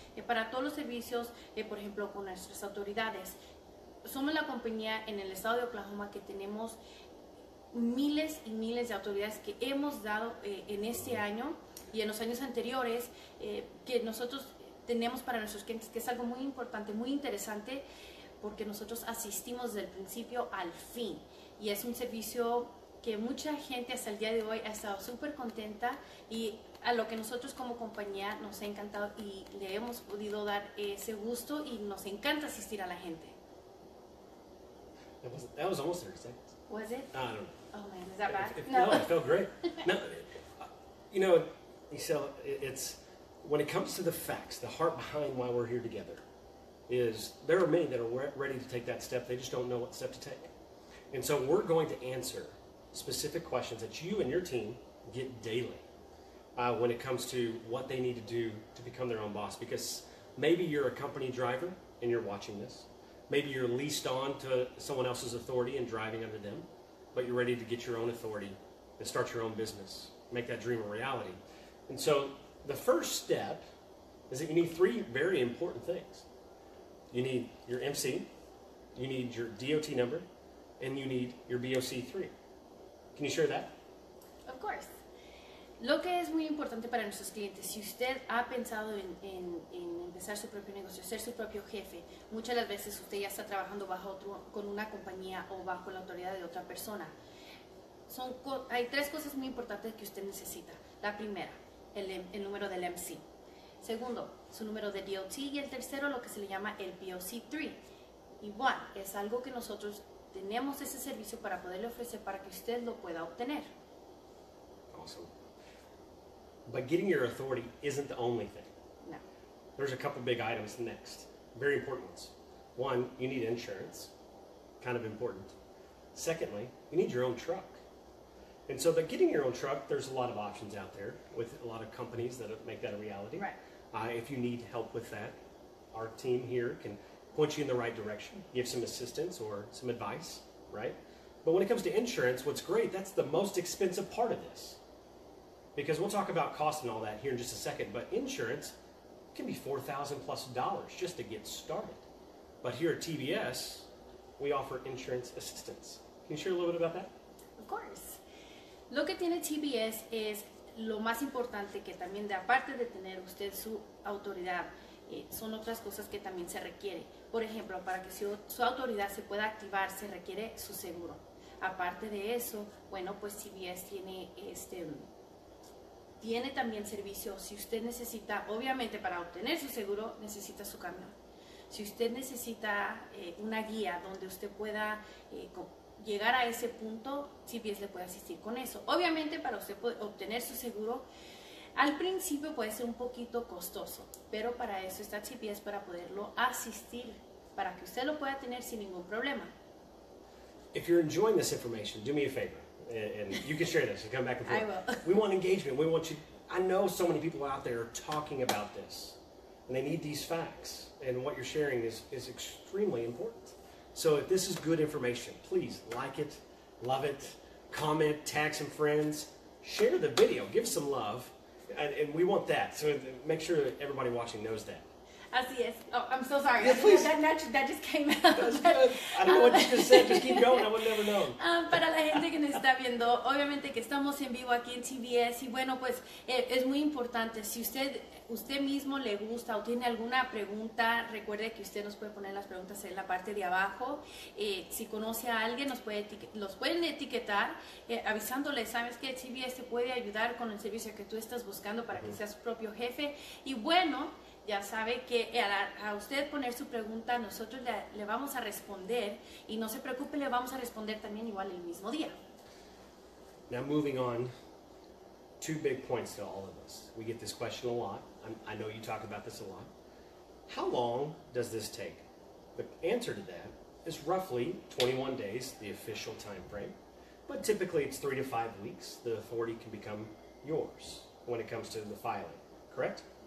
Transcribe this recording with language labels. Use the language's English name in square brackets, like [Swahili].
[Spanish] Para todos los servicios, por ejemplo, con nuestras autoridades, somos la compañía en el estado de Oklahoma que tenemos miles y miles de autoridades que hemos dado en este año y en los años anteriores, que nosotros tenemos para nuestros clientes, que es algo muy importante, muy interesante, porque nosotros asistimos desde el principio al fin. Y es un servicio que mucha gente hasta el día de hoy ha estado súper contenta, y a lo que nosotros como compañía nos ha encantado y le hemos podido dar ese gusto, y nos encanta asistir a la gente. [English] That was almost 30 seconds. Was it? I don't know. Oh man, is that bad? No, it felt great. No, Isela, it's when it comes to the facts, the heart behind why we're here together is there are many that are ready to take that step. They just don't know what step to take. And so we're going to answer specific questions that you and your team get daily when it comes to what they need to do to become their own boss. Because maybe you're a company driver and you're watching this. Maybe you're leased on to someone else's authority and driving under them, but you're ready to get your own authority and start your own business, make that dream a reality. And so the first step is that you need three very important things. You need your MC, you need your DOT number, and you need your BOC3. Can you share that? Of course. [Spanish] Lo que es muy importante para nuestros clientes, si usted ha pensado en empezar su propio negocio, ser su propio jefe, muchas de las veces usted ya está trabajando con una compañía o bajo la autoridad de otra persona. Hay tres cosas muy importantes que usted necesita. La primera, el número del MC. Segundo, su número de DOT. Y el tercero, lo que se le llama el BOC3. Igual, es algo que nosotros tenemos ese servicio para poderle ofrecer para que usted lo pueda obtener. [English] Awesome. But getting your authority isn't the only thing. No. There's a couple big items next, very important ones. One, you need insurance, kind of important. Secondly, you need your own truck. And so that getting your own truck, there's a lot of options out there with a lot of companies that make that a reality. Right. If you need help with that, our team here can point you in the right direction, give some assistance or some advice, right? But when it comes to insurance, what's great, that's the most expensive part of this. Because we'll talk about cost and all that here in just a second, but insurance can be $4,000+ just to get started. But here at TBS, we offer insurance assistance. Can you share a little bit about that? Of course. [Spanish] Lo que tiene TBS es lo más importante, que también, de aparte de tener usted su autoridad, son otras cosas que también se requiere. Por ejemplo, para que su autoridad se pueda activar, se requiere su seguro. Aparte de eso, bueno, pues TBS tiene también servicio. Si usted necesita, obviamente para obtener su seguro, necesita su camión. Si usted necesita una guía donde usted pueda llegar a ese punto, TBS le puede asistir con eso. Obviamente para usted obtener su seguro, al principio puede ser un poquito costoso, pero para eso está TBS, para poderlo asistir, para que usted lo pueda tener sin ningún problema. [English] if you're enjoying this information, do me a favor, and you can share this and come back and forth. I will. We want engagement. We want you. I know so many people out there are talking about this, and they need these facts, and what you're sharing is extremely important. So if this is good information, please like it, love it, comment, tag some friends, share the video, give some love, and we want that. So make sure that everybody watching knows that. [Spanish] Así es. [English] Oh, I'm so sorry. Yeah, please. That just came out. That's good. I don't know what you just said. Just keep going. I would never know. [Spanish] Para la gente que nos está viendo, obviamente que estamos en vivo aquí en TBS y bueno, pues es muy importante. Si usted mismo le gusta o tiene alguna pregunta, recuerde que usted nos puede poner las preguntas en la parte de abajo. Si conoce a alguien, los pueden etiquetar avisándoles, sabes que TBS te puede ayudar con el servicio que tú estás buscando para que seas su propio jefe. Y bueno, ya sabe que a usted poner su pregunta, nosotros le vamos a responder y no se preocupe, le vamos a responder también igual el mismo día. [English] Now moving on, 2 big points to all of us. We get this question a lot. I know you talk about this a lot. How long does this take? The answer to that is roughly 21 days, the official time frame. But typically it's 3 to 5 weeks. The authority can become yours when it comes to the filing, correct?